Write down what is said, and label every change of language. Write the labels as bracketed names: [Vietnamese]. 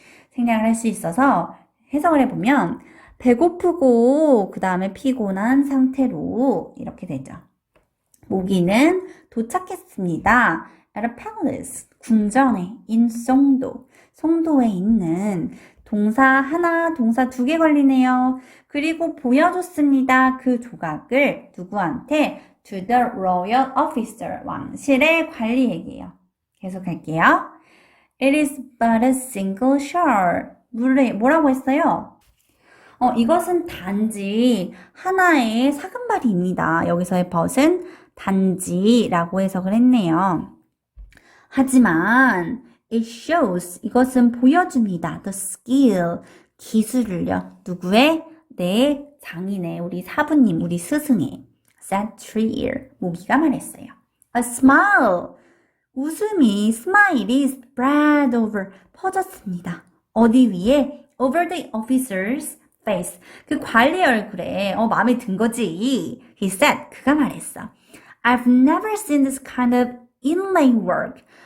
[Korean] 생략을 할 수 있어서 해석을 해보면 배고프고 그 다음에 피곤한 상태로 이렇게 되죠. 모기는 도착했습니다. [English] at a palace, [Korean] 궁전에, in 송도, 송도에 있는 동사 하나, 동사 2개 걸리네요. 그리고 보여줬습니다. 그 조각을 누구한테? [English] To the royal officer, [Korean] 왕실의 관리에게요. 계속할게요. [English] It is but a single shard. [Korean] 뭐라고 했어요? 이것은 단지 하나의 사금발입니다. 여기서의 but은 단지라고 해석을 했네요. 하지만 [English] it shows, [Korean] 이것은 보여줍니다. [English] The skill, [Korean] 기술을요. 누구의? 내 장인의, 우리 사부님, 우리 스승의. [English] said Trier, [Korean] 모기가 말했어요. [English] A smile, [Korean] 웃음이, 스마일이 [English] spread over, [Korean] 퍼졌습니다. 어디 위에? [English] Over the officer's face, [Korean] 그 관리 얼굴에 마음에 든 거지. [English] He said, [Korean] 그가 말했어. [English] I've never seen this kind of inlay work.